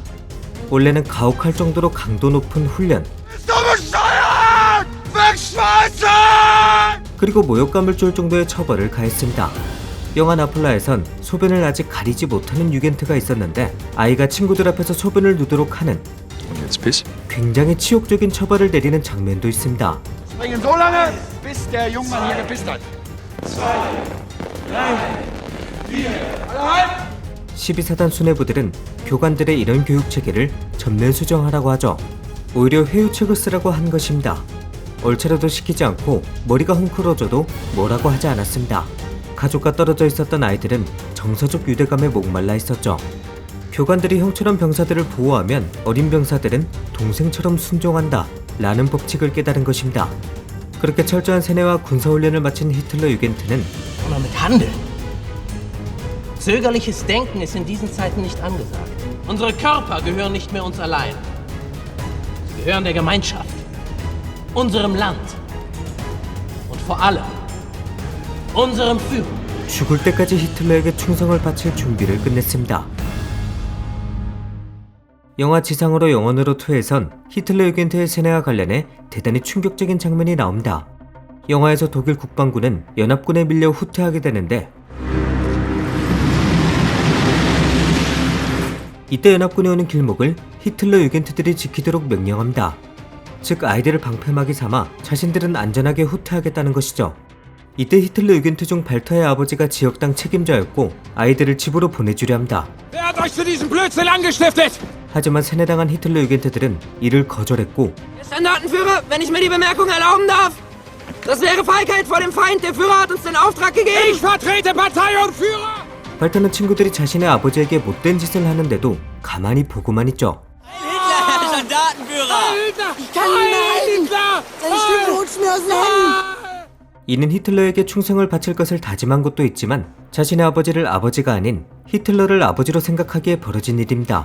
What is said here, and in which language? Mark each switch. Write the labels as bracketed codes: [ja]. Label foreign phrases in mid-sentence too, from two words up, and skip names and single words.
[ko] 원래는 가혹할 정도로 강도 높은 훈련, 그리고 모욕감을 줄 정도의 처벌을 가했습니다. 영화 나폴라에선 소변을 아직 가리지 못하는 유겐트가 있었는데 아이가 친구들 앞에서 소변을 누도록 하는 굉장히 치욕적인 처벌을 내리는 장면도 있습니다. [de] Springen so lange, bis der Jungmann hier gepisst hat. [ko] 12사단 수뇌부들은 교관들의 이런 교육 체계를 전면 수정하라고 하죠. 오히려 회유책을 쓰라고 한 것입니다. 얼차려도 시키지 않고 머리가 헝클어져도 뭐라고 하지 않았습니다. 가족과 떨어져 있었던 아이들은 정서적 유대감에 목말라 있었죠. 교관들이 형처럼 병사들을 보호하면 어린 병사들은 동생처럼 순종한다 라는 법칙을 깨달은 것입니다. 그렇게 철저한 세뇌와 군사훈련을 마친 히틀러 유겐트는 [de] Sondern mit Handeln. Zögerliches Denken ist in diesen Zeiten nicht angesagt. Unsere Körper gehören nicht mehr uns allein. Sie gehören der Gemeinschaft, unserem Land und vor allem unserem Führer. [ko] 죽을 때까지 히틀러에게 충성을 바칠 준비를 끝냈습니다. 영화 지상으로 영원으로 2에선 히틀러 유겐트의 세뇌와 관련해 대단히 충격적인 장면이 나옵니다. 영화에서 독일 국방군은 연합군에 밀려 후퇴하게 되는데 이때 연합군이 오는 길목을 히틀러 유겐트들이 지키도록 명령합니다. 즉 아이들을 방패막이 삼아 자신들은 안전하게 후퇴하겠다는 것이죠. 이때 히틀러 유겐트 중 발터의 아버지가 지역당 책임자였고 아이들을 집으로 보내주려 합니다. [de] Wer hat euch zu diesem Blödsinn angestiftet? [ko] 하지만 세뇌당한 히틀러 유겐트들은 이를 거절했고 [de] Standartenführer, wenn ich mir die Bemerkung erlauben darf. Das wäre Feigheit vor dem Feind. Der Führer hat uns den Auftrag gegeben. Ich vertrete Bataillonführer! [ko] 발터는 친구들이 자신의 아버지에게 못된 짓을 하는데도 가만히 보고만 있죠. 이는 히틀러에게 충성을 바칠 것을 다짐한 것도 있지만 자신의 아버지를 아버지가 아닌 히틀러를 아버지로 생각하기에 벌어진 일입니다.